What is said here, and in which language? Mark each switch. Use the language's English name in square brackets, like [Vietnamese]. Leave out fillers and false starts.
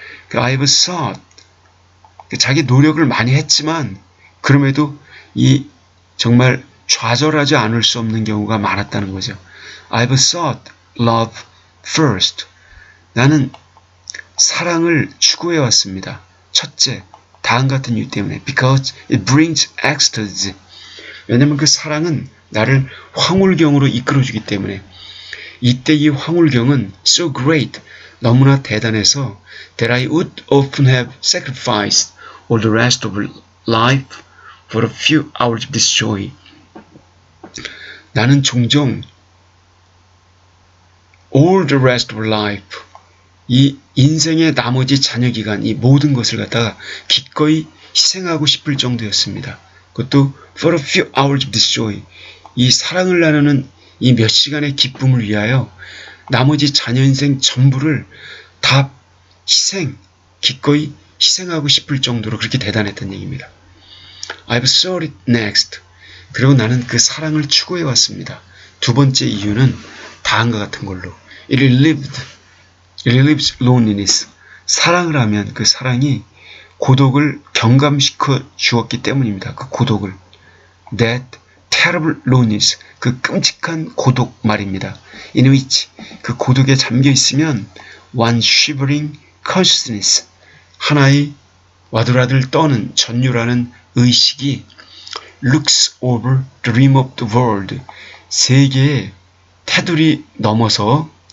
[English] I've sought, [Korean] 자기 노력을 많이 했지만 그럼에도 이 정말 좌절하지 않을 수 없는 경우가 많았다는 거죠. [English] I've sought love first. [Korean] 나는 사랑을 추구해왔습니다. 첫째, 다음 같은 이유 때문에 [English] because it brings ecstasy. [Korean] 왜냐하면 그 사랑은 나를 황홀경으로 이끌어주기 때문에 이때 이 황홀경은 [English] so great, [Korean] 너무나 대단해서 [English] that I would often have sacrificed all the rest of life for a few hours of this joy. [Korean] 나는 종종 [English] all the rest of life, [Korean] 이 인생의 나머지 잔여 기간, 이 모든 것을 갖다가 기꺼이 희생하고 싶을 정도였습니다. 그것도 [English] for a few hours of this joy, [Korean] 이 사랑을 나누는 이 몇 시간의 기쁨을 위하여 나머지 자녀 인생 전부를 다 기꺼이 희생하고 싶을 정도로 그렇게 대단했던 얘기입니다. [English] I've sought it next. [Korean] 그리고 나는 그 사랑을 추구해왔습니다. 두 번째 이유는 다음과 같은 걸로 [English] It relieves loneliness. [Korean] 사랑을 하면 그 사랑이 고독을 경감시켜 주었기 때문입니다. 그 고독을. [English] That terrible loneliness. [Korean] 그 끔찍한 고독 말입니다. [English] In which, [Korean] 그 고독에 잠겨 있으면 [English] one shivering consciousness, [Korean] 하나의 와들와들 떠는 전율하는 의식이 [English] looks over the rim of the world, [Korean] 세계의 테두리 넘어서